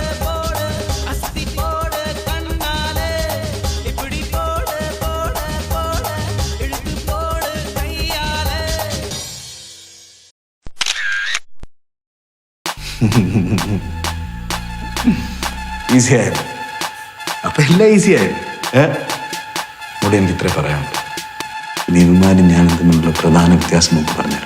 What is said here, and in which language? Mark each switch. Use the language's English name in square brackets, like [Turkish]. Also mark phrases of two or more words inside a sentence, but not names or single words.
[Tamil] போடு அஸ்தி போடு கண்ணாலே, இப்படி போடு போடு போடு இழுத்து போடு கையாலே. [Malayalam] ഈസിയായ അപ്പൊ എല്ലാം ഈസിയായി. ഇവിടെ എനിക്ക് ഇത്രേ പറയാനുള്ളൂ. ഇനി ഇവന്മാരും ഞാനും തമ്മിലുള്ള പ്രധാന വ്യത്യാസം നമുക്ക് പറഞ്ഞിട്ടെ.